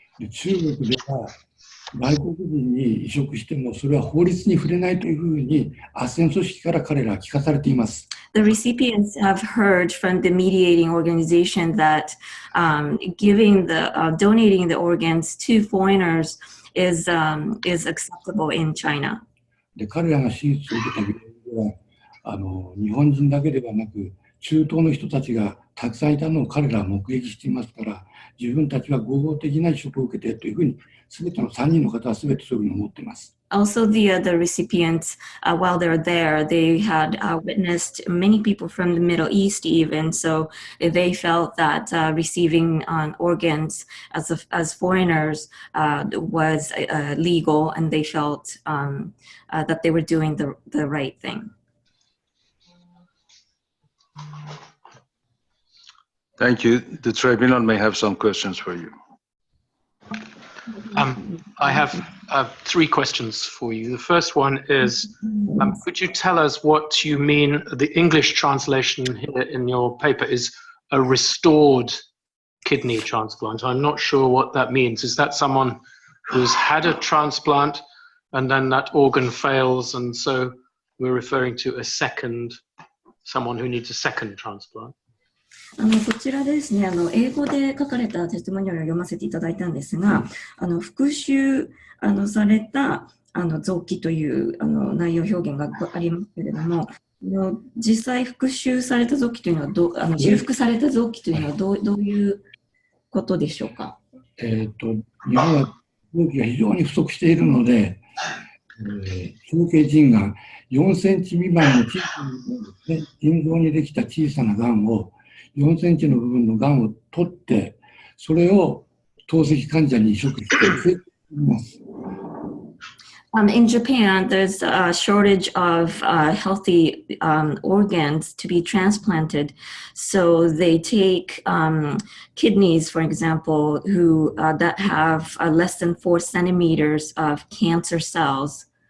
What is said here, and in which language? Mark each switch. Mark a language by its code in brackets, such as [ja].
[ja] 中国では外国人に移植してもそれは法律に触れないというふうに斡旋組織から彼らは聞かされています。 [en] The recipients have heard from the mediating organization that donating the organs to foreigners is acceptable in China. [ja] で彼らが手術を受けた病院では日本人だけではなく中東の人たちがたくさんいたのを彼らは目撃していますから、自分たちは合法的な移植を受けてというふうに全ての3人の方は全てそういうふうに思っています。 [en] Also, the recipients, while they're there, they had witnessed many people from the Middle East even, so they felt that receiving organs as foreigners was legal, and they felt that they were doing the right thing. Thank you. The tribunal may have some questions for you. I have 3 questions for you. The first one is, could you tell us what you mean, the English translation here in your paper is a restored kidney transplant. I'm not sure what that means. Is that someone who's had a transplant and then that organ fails, and so we're referring to someone who needs a second transplant? [ja] こちらですね、英語で書かれたテストモニアルを読ませていただいたんですが、復習された臓器という内容表現がありますけれども、実際復習された臓器というのは修復された臓器というのはどういうことでしょうか？日本は臓器が非常に不足しているので、長径腎がん4センチ未満の小さな腎臓にできた小さながんを4センチの部分のがんを取って、それを透析患者に移植しています。 [en] In Japan, there's a shortage of healthy organs to be transplanted. So they take kidneys, for example, that have less than 4 centimeters of cancer cells.